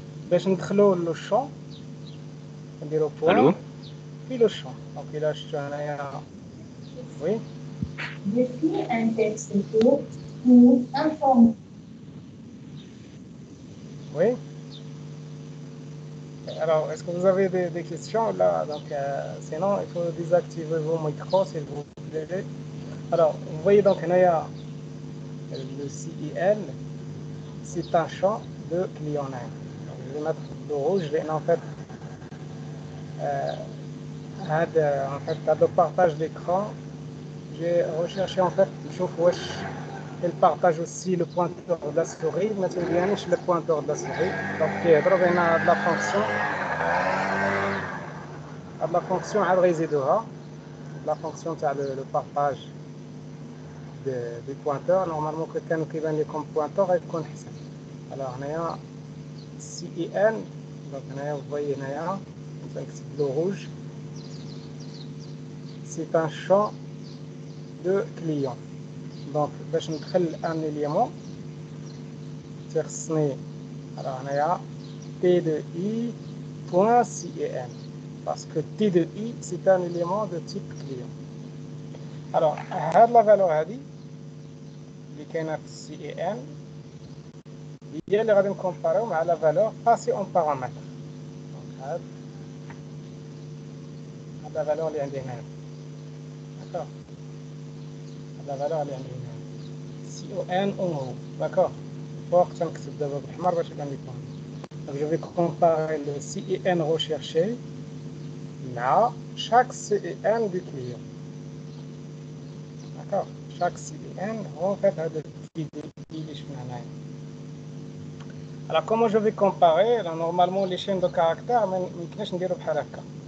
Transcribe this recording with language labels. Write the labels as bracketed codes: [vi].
[ar] باش ندخلو لو champ نديرو [fr] Allô? point في لو champ. Donc, il a شفتو هنايا. Oui. Décris un texte court ou informatif. Oui. Alors, est-ce que vous avez des questions là? Donc, sinon, il faut désactiver vos micros s'il vous plaît. Alors, vous voyez donc هنايا le CIN, c'est un champ de client name. Donc, je vais mettre le rouge لأن en fait هذا le partage d'écran. J'ai recherché en fait نشوف واش il partage aussi le pointeur de la souris ما تبينش le pointeur de la souris. Donc كيهضروا بين هاد la fonction عاد غيزيدوها la fonction تاع le partage des pointeurs. [ar] Normalement que كانوا كيبان لكم pointeur غيكون حسن. [fr] alors هنايا CIN donc هنايا vous voyez هنايا نكتب le rouge c'est un champ de client. Donc باش ندخل un élément تخصني alors هنايا T de I point CIN parce que T de I c'est un élément de type client. alors هاد la valeur هادي اللي كاينه في CIN هي اللي غادي نكومباريو مع la valeur passée en paramètre. [ar] donc هاد la valeur اللي عندي هنا. [fr] d'accord la valeur اللي عندي هنا CON en haut. [ar] d'accord فوق تنكتب دابا بالحمر باش يبان لكم. [fr] donc je vais comparer le CIN recherché مع chaque CIN du client. d'accord chaque CIN هو en fait هذا اللي شفنا هنايا. alors comment je vais comparer? là, normalement les chaînes de caractères ما يمكنش نديرو بحال هكا.